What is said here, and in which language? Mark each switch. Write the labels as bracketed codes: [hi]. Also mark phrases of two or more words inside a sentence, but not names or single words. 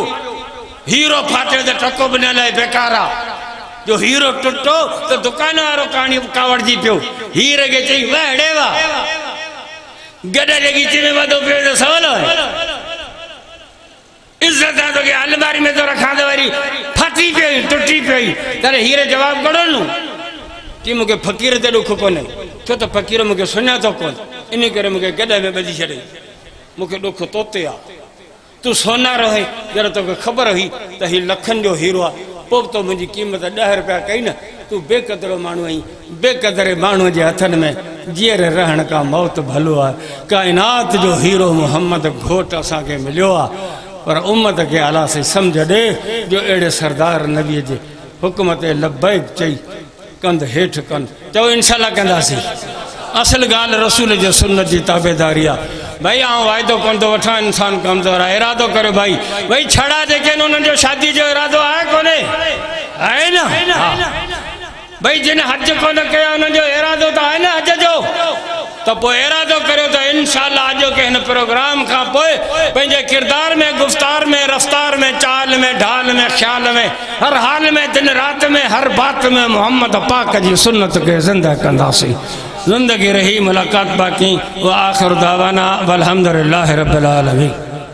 [sd] हीरो फाटे त टको बि न लाइ बेकार आहे, जो हीरो टुटो तो दुकान वारो कावड़जी पियो। हीरे के चई वाह हेड़े वाह, गॾे जे ॻीचे में वधो पियो त सवलो आहे। इज्जत आहे तोखे अलमारी में तो रखा तो वरी फाटी पई टुटी पई, तेरे हीरे जवाब कढो न कि मूंखे फ़कीर ते ॾुख कोन्हे, छो त फ़कीर मूंखे सुञातो कोन, इन करे मूंखे गॾे में ॿधी छॾे, मूंखे ॾुख तोते आहे। तूं सोनारो है जरा तोखे ख़बर हुई त हीउ लखनि जो हीरो आहे, पोइ तो मुंहिंजी क़ीमत 10 रुपया कई न। तूं बेक़दरो माण्हू आहीं, बेक़दरे माण्हू जे हथनि में जीअर रहण का मौत भलो आहे। काइनात जो हीरो मोहम्मद घोट असांखे मिलियो आहे, पर उम्मत के आला से समझ दे जो एड़े सरदार नबी जे हुक्म ते लब्बैक चई कंध हेठ कंध चओ इंशाल्लाह कंदासीं। असल गाल रसूल जो सुन्नत जी ताबेदारी आहे। भाई आउं वाइदो कोन थो वठां, इंसान कमज़ोर आहे, इरादो करो भाई भाई छड़ा जेके उन्हनि जो शादी जो इरादो आहे कोन्हे, आहे न? भाई जिन हज कोन कया उन्हनि जो इरादो त आहे न हज जो, तो पोइ इरादो करियो त इंशाल्लाह अॼु के हिन प्रोग्राम खां पोइ पंहिंजे किरदार में, गुफ्तार में, रफ्तार में, चाल में, ढाल में, ख्याल में, हर हाल में, दिन रात में, हर बात में मोहम्मद पाक जी सुन्नत के ज़िंदा कंदासीं। [ur] زندگی رہی ملاقات باقی. [ar] و آخر دعوانا الحمد لله رب العالمين.